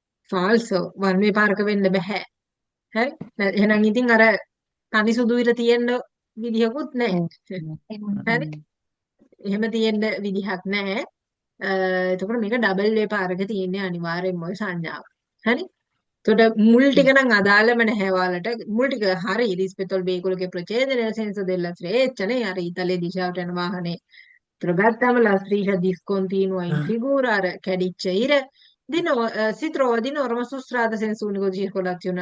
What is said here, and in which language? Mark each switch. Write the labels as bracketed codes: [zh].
[si] ෆාල්සෝ වන් වේ පාරක වෙන්න බෑ. හරි? එහෙනම් ඉතින් අර තනි සුදු ඉර තියෙන්න විදිහකුත් නැහැ. හරි? එහෙම තියෙන්න විදිහක් නැහැ. එතකොට මේක ඩබල් වේ පාරක තියෙන්නේ අනිවාර්යෙන්ම ওই සංඥාව. හරි? එතකොට මුල් ටික නම් අදාළම නැහැ ඔයාලට. මුල් ටික හරි [it] rispetto al veicolo che procede nel senso della freccia නේ. [si] අර ඉතලේ දිශාවට යන වාහනේ. ඒතර ගත්තම [it] la striscia discontinua in figura [si] අර කැඩිච්ච ඉර [it] si trova di norma su strada senza unico di circolazione.